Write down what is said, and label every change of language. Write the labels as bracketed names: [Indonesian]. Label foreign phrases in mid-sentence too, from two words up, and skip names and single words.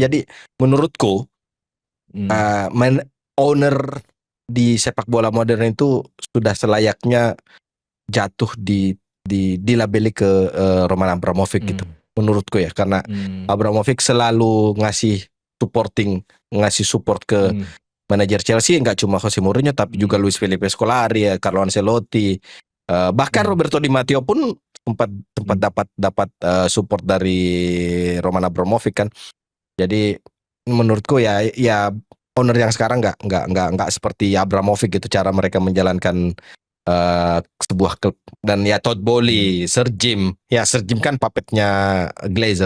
[Indonesian] Jadi menurutku owner di sepak bola modern itu sudah selayaknya jatuh dilabeli ke Roman Abramovich gitu, menurutku ya, karena Abramovich selalu ngasih support ke manajer Chelsea, nggak cuma Jose Mourinho tapi juga Luis Felipe Scolari, Carlo Ancelotti, bahkan Roberto Di Matteo pun sempat dapat support dari Roman Abramovich kan. Jadi menurutku ya owner yang sekarang nggak seperti Abramovich gitu cara mereka menjalankan sebuah klub. Dan ya Todd Bowley, Sir Jim kan puppetnya Glazers.